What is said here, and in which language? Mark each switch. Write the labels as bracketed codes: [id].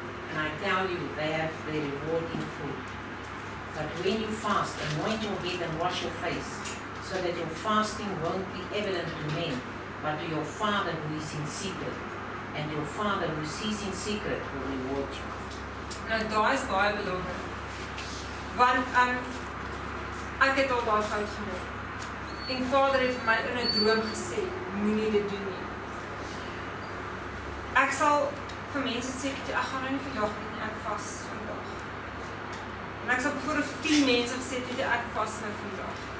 [en] And I tell you, they have their reward in full. But when you fast, anoint your head and wash your face, so that your fasting won't be evident to men, but to your Father who is in secret. And your Father who sees in secret will reward you. [af] Nou, daar is baie belangrik. Want ek het al daai fout gemaak. En Vader het vir my in 'n droom gesê, moenie dit doen nie. Ek sal vir mense sê, ek gaan nou nie vandag nie, ek vas vandag. En ek sal voor 10 mense gesê, ek vas nou vandag.